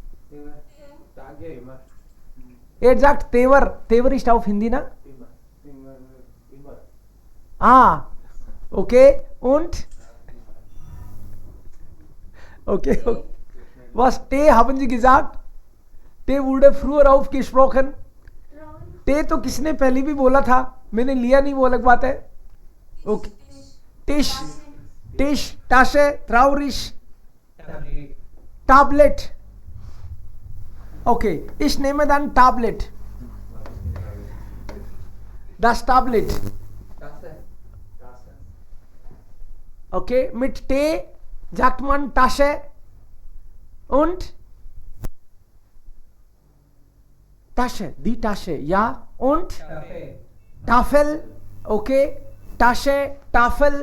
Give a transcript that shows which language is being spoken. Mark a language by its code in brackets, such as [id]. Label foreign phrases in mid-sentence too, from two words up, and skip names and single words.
[de] Er sagt Tever. Tever ist auf Hindi, na? Ah. Okay. Und? Okay. Was T haben Sie gesagt? T wurde früher aufgesprochen. [hi] T तो किसने पहले भी बोला था, मैंने लिया नहीं, वो अलग बात है. ओके. [de] T Tisch, Tisch, Tasche, traurig, Tablet. Okay, ich nehme dann Tablet. Das Tablet. Okay, mit T sagt man Tasche und Tasche, die Tasche, ja, und Tafel, okay, Tasche, Tafel.